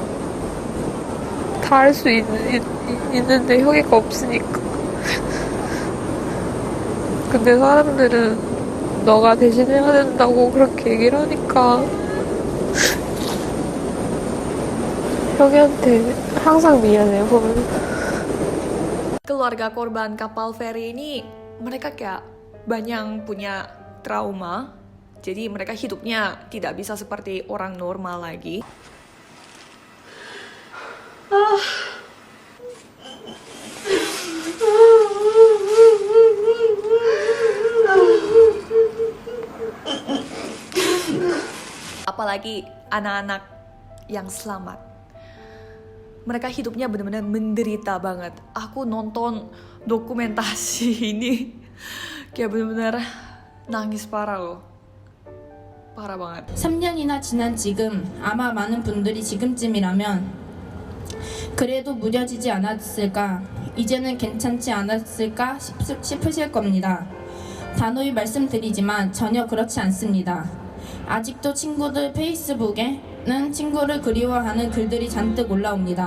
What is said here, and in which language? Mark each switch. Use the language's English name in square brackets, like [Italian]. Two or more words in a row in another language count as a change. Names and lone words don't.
[Korean] 다 할 수 있는데 형이가 없으니까. 근데 사람들은 너가 대신해야 된다고 그렇게 얘기를 하니까 형이한테 항상 미안해요, 보면. [Indonesian] Keluarga korban kapal feri ini mereka kayak banyak punya trauma. Jadi mereka hidupnya tidak bisa seperti orang normal lagi. Apalagi anak-anak yang selamat. Mereka hidupnya benar-benar menderita banget. Aku nonton dokumentasi ini kayak benar-benar nangis parah loh. parah banget. [Korean] 3년이나 지난 지금 아마 많은 분들이 지금쯤이라면 그래도 무뎌지지 않았을까, 이제는 괜찮지 않았을까 싶으실 겁니다. 단호히 말씀드리지만 전혀 그렇지 않습니다. 아직도 친구들 페이스북에는 친구를 그리워하는 글들이 잔뜩 올라옵니다.